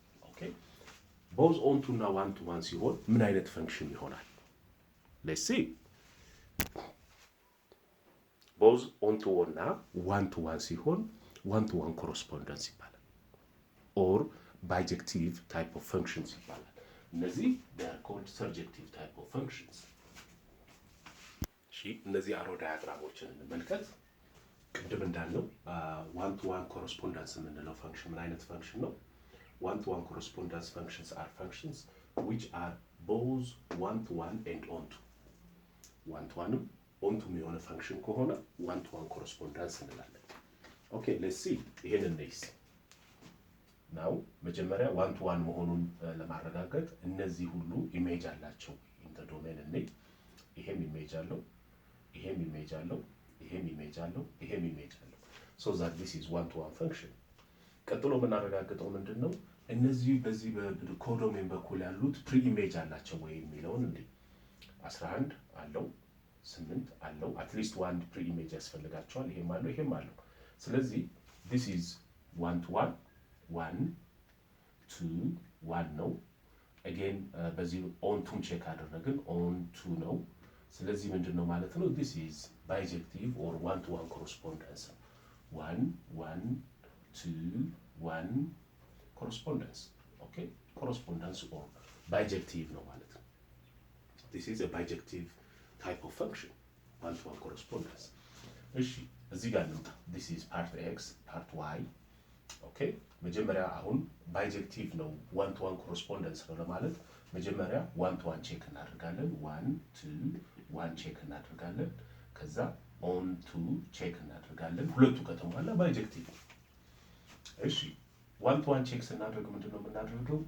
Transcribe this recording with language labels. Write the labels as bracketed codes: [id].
[am] okay both onto እና 1 to 1 ሲሆን ምን አይነት ፈንክሽን ይሆናል? [en] let's see. both onto እና 1 to 1 ሲሆን 1 to 1 correspondence ይባላል or bijective type of functions ይባላል። እነዚህ they are called surjective type of functions. [am] እሺ እነዚህ አሮ ዳያግራሞችን እንመልከት። ቅድም እንዳልነው 1 to 1 correspondence የምንለው ፈንክሽን ምን አይነት ፈንክሽን ነው? [en] 1 to 1 correspondence functions are functions which are both 1 to 1 and onto. [am] 1 to 1 onto የሆነ ፈንክሽን ከሆነ 1 to 1 correspondence እንላለን። [en] ኦኬ ሌትስ ሲ ይሄን [am] እንይስ። ናው መጀመሪያ 1 to 1 መሆኑን ለማረጋገጥ እነዚህ ሁሉ ኢሜጅ አላቸው ኢን ዘ ዶሜን እንይ። ይሄም ኢሜጅ አለው፣ ይሄም ኢሜጅ አለው፣ ይሄም ኢሜጅ አለው፣ ይሄም ኢሜጅ አለው። [en] so that this is 1 to 1 function. [am] ቀጥሎ የምናረጋግጠው ምንድነው? እነዚህ በዚህ በኮዶሜን በኩል ያሉት ፕሪ ኢሜጅ አላቸው ወይ የሚለውን እንዴ 11 አለው 8 አለው አትሊስት ዋን ፕሪ ኢሜጅ ያስፈልጋቸዋል። ይሄም አለው ይሄም አለው። ስለዚህ [en] this is 1 to 1 [am] 1 2 1 ነው። again በዚህ on to ቼክ አደረግን on to ነው። ስለዚህ ምንድነው ማለት ነው? [en] this is bijective or 1 to 1 correspondence. 1 1 2 1 correspondence. Okay, correspondence or bijective ነው ማለት ነው። This is a bijective type of function, one-to-one correspondence. [am] እሺ እዚህ ጋር እንምጣ። [en] This is part x, part y. [am] Okay, መጀመሪያ አሁን ባይጀክቲቭ ነው [en] one-to-one correspondence [am] ነው ለማለት መጀመሪያ one-to-one ቼክ እናደርጋለን። 1 2 1 ቼክ እናደርጋለን። ከዛ on to ቼክ እናደርጋለን። ሁለቱ ከተሟላ ባይጀክቲቭ ነው። እሺ one-to-one ቼክ ስናደርግ ምንድነው የምናደርገው?